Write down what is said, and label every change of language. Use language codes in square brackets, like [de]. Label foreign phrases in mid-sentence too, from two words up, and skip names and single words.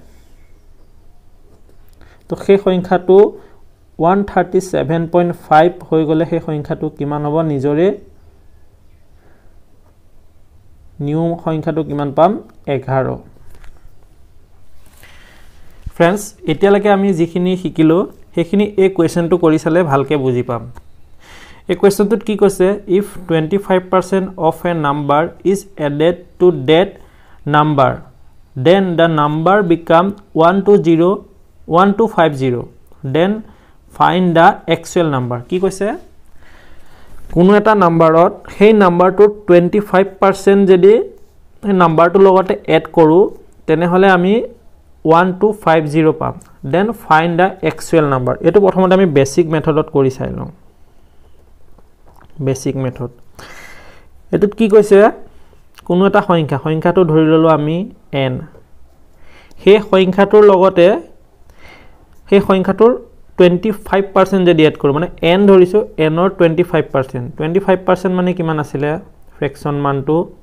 [as] তো সেই সংখ্যাটো 137.5 হৈ গলে সেই সংখ্যাটো কিমান হ'ব নিজৰে নিউ সংখ্যাটো কিমান পাম 11 फ्रेंड्स এতিয়ালৈকে আমি যিখিনি শিকিলো সেইখিনি এই কোৱেশ্চনটো কৰি চালে ভালকে বুজি পাম এই কোৱেশ্চনটোত কি কৈছে [en] if 25% of a number is added to that number then the number become 1250 then find the actual number [as] কি কৈছে কোনো এটা নাম্বাৰত সেই নাম্বাৰটো 25% যদি এই নাম্বাৰটো লগতে এড কৰো তেনে হলে আমি 1250 পাম [en] then find the actual number [as] এটো প্ৰথমতে আমি [en] basic method [as] কৰি চাই লওঁ [en] basic method [as] এটোত কি কৈছে কোনো এটা সংখ্যাটো ধৰি ললো আমি n সেই সংখ্যাটোৰ লগতে সেই সংখ্যাটোৰ 25% যদি এড কৰো মানে n ধৰিছো n ৰ 25% মানে কিমান আছিল ফ্ৰেকশন মানটো